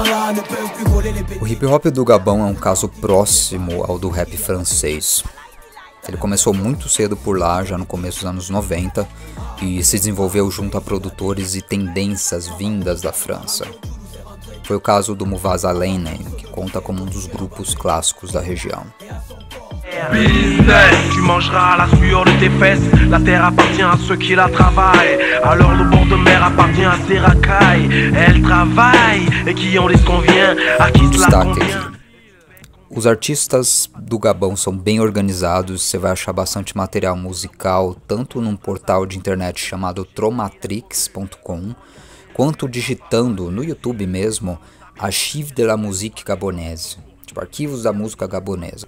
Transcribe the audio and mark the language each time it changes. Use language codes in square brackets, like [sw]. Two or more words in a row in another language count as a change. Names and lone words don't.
[pt] O hip hop do Gabão é um caso próximo ao do rap francês. Ele começou muito cedo por lá, já no começo dos anos 90, e se desenvolveu junto a produtores e tendências vindas da França. Foi o caso do Muvazalene, que conta como um dos grupos clássicos da região. [fr] Business, tu mangeras la sueur de tes fesses. La terre appartient à ceux qui la travaillent. Alors le bord de mer appartient à ces racailles. Elles travaillent et qui en lhes convient. À qui cela convient. [pt] Os artistas do Gabão são bem organizados, você vai achar bastante material musical, tanto num portal de internet chamado tromatrix.com, quanto digitando no YouTube mesmo, [fr] Archives de la Musique Gabonaise, [pt] tipo arquivos da música gabonesa.